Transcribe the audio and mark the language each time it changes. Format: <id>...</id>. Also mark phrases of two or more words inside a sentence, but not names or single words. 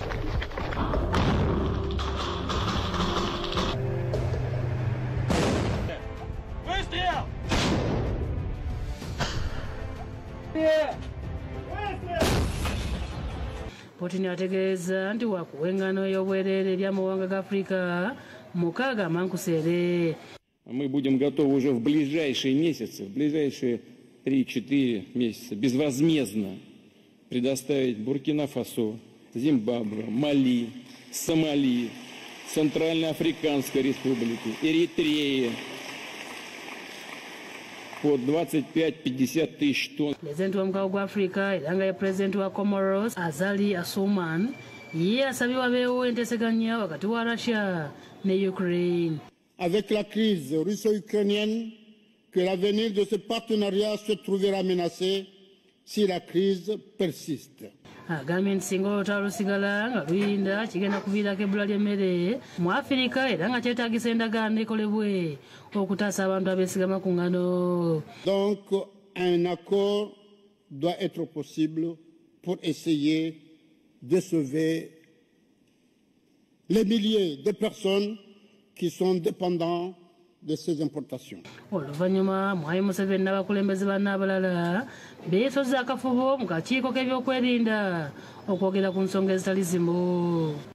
<lg>Putin ategeeza nti wakuwa engano y'obwereere eri amawanga ga Africa 6 amankuseere.</lg> <ru>Мы будем готовы уже в ближайшие месяцы, в ближайшие 3-4 месяца безвозмездно предоставить Буркина-Фасо, Зимбабве, Мали, Сомали, Центральноафриканской Республике, Эритрее по 25-50 тысяч тонн.</ru> <lg>Президент wa mukaago gwa Africa era nga ye President wa Comoros Azali Assoumani ye asabye wabeewo enteeseganya wakati wa Russia ne Ukraine.</lg> <fr>Avec la crise russo-ukrainienne, que l'avenir de ce partenariat se trouvera menacé si la crise persiste.</fr> <lg>Agambye nti singa olutalo lusigala nga luyinda kigenda kuviirako ebbula ly'emmere mu Afirika era nga kyetaagisa endagaano ekolebwe okutaasa abantu abeesigama ku ngano.</lg> <fr>Donc un accord doit être possible pour essayer de sauver les milliers de personnes qui sont dépendants de ces importations.</fr> <lg>Oluvannyuma Mwai Museveni n'abakulembeze banne abalala beesozza akafubo mu kakiiko k'ebyokwerinda okwogera ku nsonga ezitali zimu.</lg>